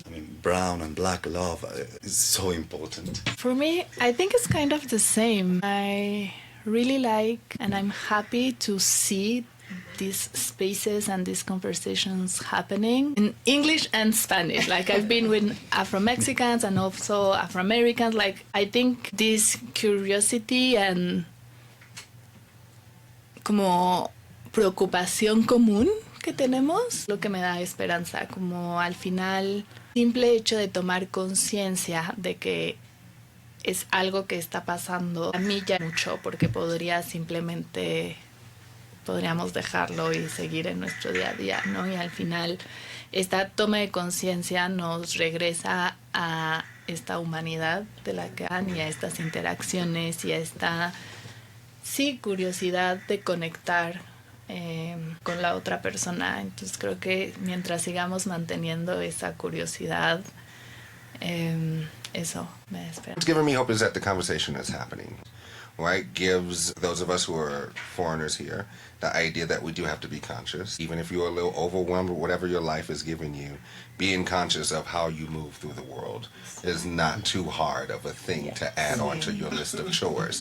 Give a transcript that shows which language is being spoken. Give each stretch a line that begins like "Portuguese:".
English: I mean, brown and Black love is so important. For me, I think it's kind of the same. I really like and I'm happy to see these spaces and these conversations happening in English and Spanish. Like I've been with Afro-Mexicans and also Afro-Americans. Like I think this curiosity and
Spanish: como preocupación común que tenemos, lo que me da esperanza, como al final, simple hecho de tomar conciencia de que es algo que está pasando, a mí ya mucho, porque podríamos dejarlo y seguir en nuestro día a día, ¿no? Y al final, esta toma de conciencia nos regresa a esta humanidad de la que han y a estas interacciones y a esta, sí, curiosidad de conectar con la otra persona. Entonces creo que mientras sigamos manteniendo esa curiosidad, eso me da esperanza.
English: What's giving me hope is that the conversation is happening, right? Gives those of us who are foreigners here the idea that we do have to be conscious. Even if you're a little overwhelmed with whatever your life is giving you, being conscious of how you move through the world is not too hard of a thing to add onto your list of chores.